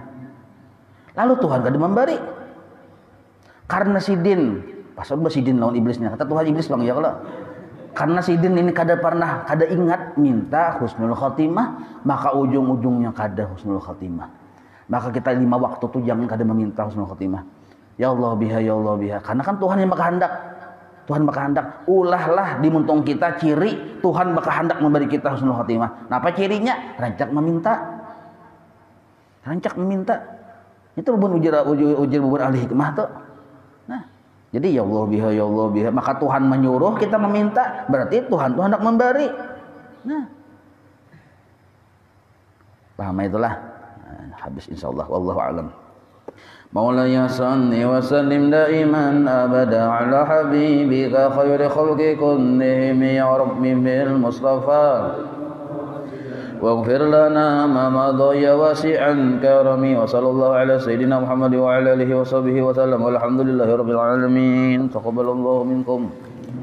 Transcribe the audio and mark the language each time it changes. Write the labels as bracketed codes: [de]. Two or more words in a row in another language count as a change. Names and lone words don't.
[bjn] Lalu Tuhan kada memberi. Karena sidin, pasal sidin lawan iblisnya. Kata Tuhan iblis bang ya kalau. Karena sidin ini kada ingat minta [ar] husnul khatimah, [bjn] maka ujung-ujungnya kada [ar] husnul khatimah. [bjn] Maka kita 5 waktu tuh jangan kada meminta [ar] husnul khatimah. Ya Allah biha, ya Allah biha. [id] Karena kan Tuhan yang berkehendak. Tuhan berkehendak. [bjn] Ulahlah di muntung kita ciri Tuhan berkehendak memberi kita [ar] husnul khatimah. [bjn] Nah, apa cirinya? Rancak meminta. Itu ujar bubur ahli hikmah tuh. [id] Nah, jadi [ar] ya Allah biha, ya Allah biha. [id] Maka Tuhan menyuruh kita meminta, berarti Tuhan hendak memberi. Nah, paham itulah. Nah, habis [ar] insyaallah wallahu a'lam. مولاي صل وسلم دائما أبدا على حبيبك خير خلق كلهم يا رب بالمصطفى واغفر لنا ما مضى يا واسعا كرمي وصلى الله على سيدنا محمد وعلى آله وصحبه وسلم والحمد لله رب العالمين تقبل الله منكم.